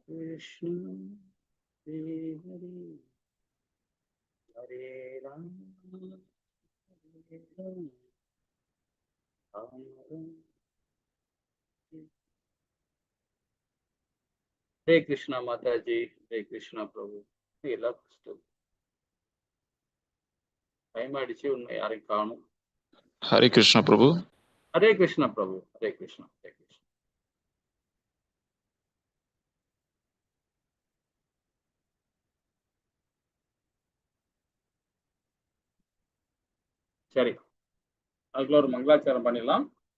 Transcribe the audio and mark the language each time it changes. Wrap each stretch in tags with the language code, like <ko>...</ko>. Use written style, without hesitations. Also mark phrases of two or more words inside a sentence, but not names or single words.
<sa>Krishna, Hare Hare, Hare Rama, Hare Rama, Rama Rama. Hare Krishna Mataji, Hare Krishna Prabhu.</sa> <ta>எல்லாம் டைம் ஆயிடுச்சு, உண்மை யாரையும் காணும். ஹரே கிருஷ்ணா பிரபு. ஹரே கிருஷ்ணா பிரபு. ஹரே கிருஷ்ணா. ஹரே கிருஷ்ணா. சரி, அதுக்குள்ள ஒரு மங்களாச்சாரம் பண்ணிடலாம்.</ta>